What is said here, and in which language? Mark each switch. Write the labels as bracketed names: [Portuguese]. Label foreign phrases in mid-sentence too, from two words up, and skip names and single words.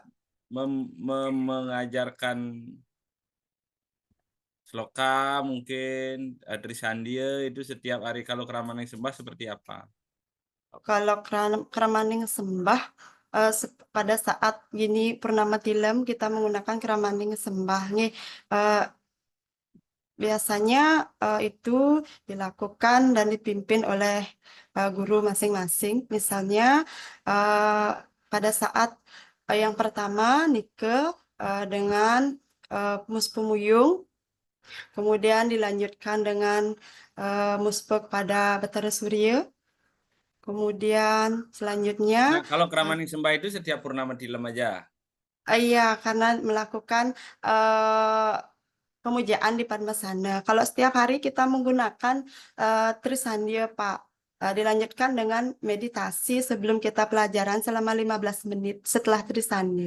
[Indonesian] mengajarkan sloka mungkin Trisandia itu setiap hari kalau Keramaning Sembah seperti apa? Kalau keramaning sembah, pada saat gini purnama tilem kita menggunakan keramaning sembah nih. eh, Biasanya itu dilakukan dan dipimpin oleh guru masing-masing. Misalnya eh, pada saat yang pertama Nike dengan Muspu Muyung, kemudian dilanjutkan dengan Muspe pada Betara Surya, kemudian selanjutnya Nah, kalau eh, Keramaning Sembah itu setiap purnama tilem aja. iya, karena melakukan eh, pemujaan di Padmasana. Kalau setiap hari kita menggunakan Trisandia, Pak. Dilanjutkan dengan meditasi sebelum kita pelajaran selama 15 menit setelah Trisandia.